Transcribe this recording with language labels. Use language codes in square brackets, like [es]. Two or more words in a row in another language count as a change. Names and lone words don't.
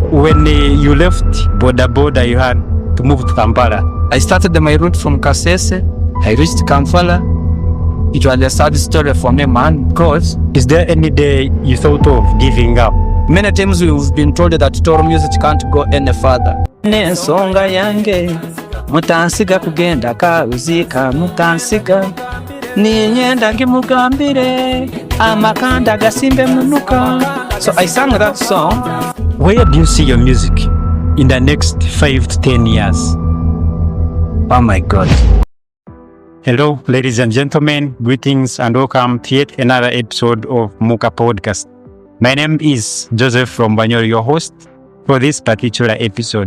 [en] When you left Boda Boda, you had to move to Kampala. I started my route from Kasese. I reached Kampala. It was a sad story for me, man, because... Is there any day you thought of giving up? Many times we've been told that Toro music can't go any further. [ttj] Nensonga yange Mutansiga kugenda kauzika Mutansiga ninyenda ngimugambire amakanda gasimbe munuka. [en] So I sang that song. Where do you see your music in the next 5 to 10 years? Oh my God. Hello, ladies and gentlemen, greetings and welcome to yet another episode of Muka podcast. My name is Joseph from Banyori, your host for this particular episode.